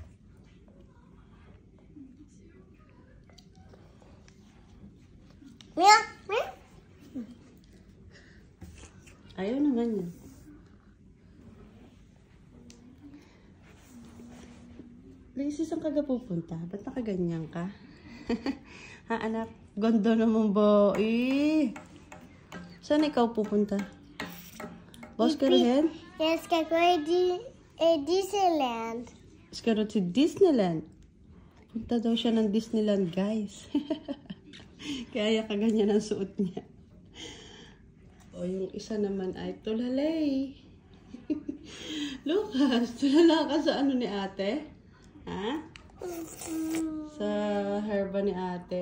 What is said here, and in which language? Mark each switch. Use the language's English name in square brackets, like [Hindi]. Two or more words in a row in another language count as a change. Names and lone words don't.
[Filipino] Ayaw na ganyan. Lisa, saan ka pupunta? Ba't nakaganyan ka? Ha, anak? Ganda naman ba? Saan ikaw pupunta? [Swedish] Vad ska du hen? Jag ska gå i Disneyland. Ska du till Disneyland? [Filipino] Punta daw siya ng Disneyland, guys. Kaya kaganyan ang suot niya. O, yung isa naman ay tulalay. Lucas, tulala ka sa ano ni ate? Ha? Sa herba ni ate.